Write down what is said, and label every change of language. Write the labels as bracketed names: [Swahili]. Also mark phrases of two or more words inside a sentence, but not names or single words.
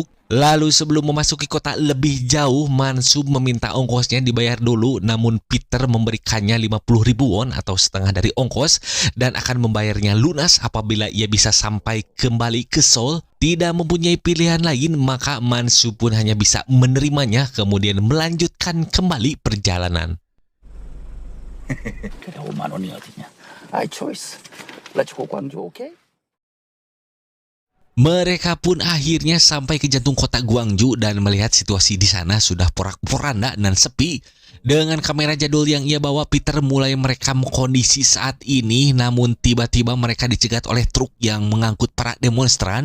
[Indonesian] Lalu sebelum memasuki kota lebih jauh, Mansub meminta ongkosnya dibayar dulu, namun Peter memberikannya 50.000 won atau setengah dari ongkos dan akan membayarnya lunas apabila ia bisa sampai kembali ke Seoul. Tidak mempunyai pilihan lain, maka Mansub pun hanya bisa menerimanya kemudian melanjutkan kembali perjalanan. [Korean] 그래 5만 원이 어디냐? [English] I choice. Let's go Gwangju, okay? [Indonesian] Mereka pun akhirnya sampai ke jantung kota Gwangju dan melihat situasi di sana sudah porak-poranda dan sepi. Dengan kamera jadul yang ia bawa, Peter mulai merekam kondisi saat ini, namun tiba-tiba mereka dicegat oleh truk yang mengangkut para demonstran.